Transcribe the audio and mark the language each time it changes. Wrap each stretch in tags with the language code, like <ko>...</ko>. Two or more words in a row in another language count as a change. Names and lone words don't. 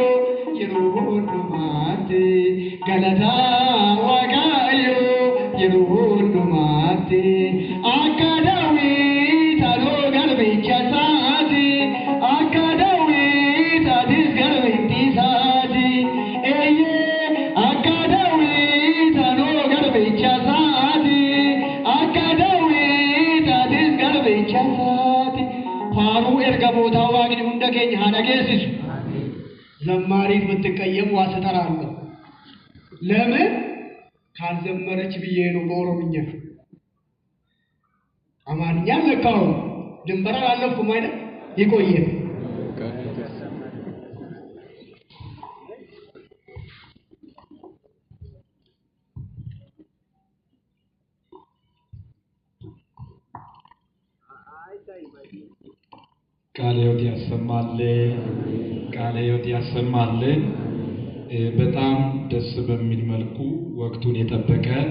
<om>yeroo hundumaatti galataa waaqayyo yeroo hundumaatti akka Daawit aloo garbicha isaati akka Daawit atis garbittii isaati eeyyee akka Daawit aloo garbicha isaati akka Daawit atis garbicha isaati faaruu ergamootaa waaqni hunda keenya haa dhageessisu.</om> <am>ዘማሪት ብትቀየም ዋስ እጠራለሁ። ለምን ካልዘመረች ብዬ ነው። በኦሮምኛ አማርኛ ለካው ድንበር አላለፍኩም አይደል? ይቆየን። ቃለ ሕይወት ያሰማልን፣ ቃለ ሕይወት ያሰማልን። በጣም ደስ በሚል መልኩ ወቅቱን የጠበቀ</am>